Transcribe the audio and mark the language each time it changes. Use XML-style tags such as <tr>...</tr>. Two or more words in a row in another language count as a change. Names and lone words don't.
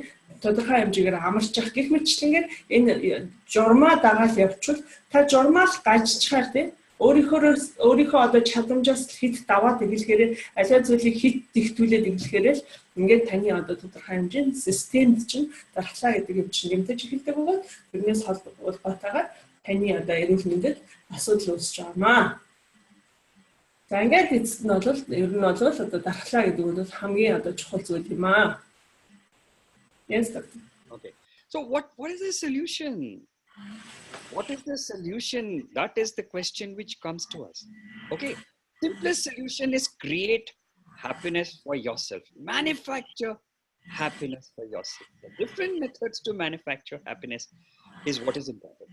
<mn>Тодорхой хэмжээгээр амарч явах гэх мэтчлэнгээр энэ журмаа дагаал явуучвал та журмаал гажчихаар тийм өөрийнхөө одоо чадамжаас хит даваад эхлэхээр аливаа зүйлийг хит дэгтүүлээд эхлэхээр л ингээд таны одоо тодорхой хэмжээнд системд чинь дархлаа гэдэг юм чинь нэмтэж эхэлдэг бөгөөд тэрнээс холбоотойгоор таны одоо эрүүл мэндэд асуудал үүсэж байгаамаа. За ингээд эцэст нь бол ер нь бол одоо дархлаа гэдэг нь бол хамгийн одоо чухал зүйл юм аа.</mn> <en>Yes, doctor. Okay. So what is the solution? What is the solution? That is the question which comes to us. Okay. Simplest solution is create happiness for yourself. Manufacture happiness for yourself. The different methods to manufacture happiness is what is important.</en>